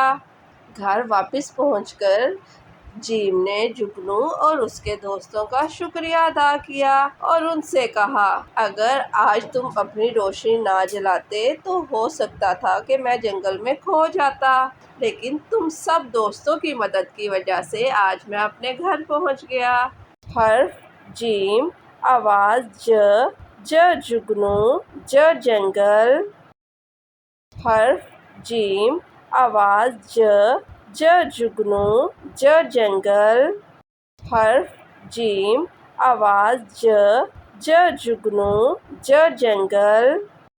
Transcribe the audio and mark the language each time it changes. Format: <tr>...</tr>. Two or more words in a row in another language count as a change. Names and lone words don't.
<ur>گھر واپس پہنچ کر جیم نے جگنو اور اس کے دوستوں کا شکریہ ادا کیا اور ان سے کہا، اگر آج تم اپنی روشنی نہ جلاتے تو ہو سکتا تھا کہ میں جنگل میں کھو جاتا، لیکن تم سب دوستوں کی مدد کی وجہ سے آج میں اپنے گھر پہنچ گیا۔ حرف جیم، آواز ج، ج جگنو، ج جنگل۔ حرف جیم، آواز ج، ج جگنو، ج جنگل۔ حرف جیم، آواز ج، ج جگنو، ج جنگل۔</ur>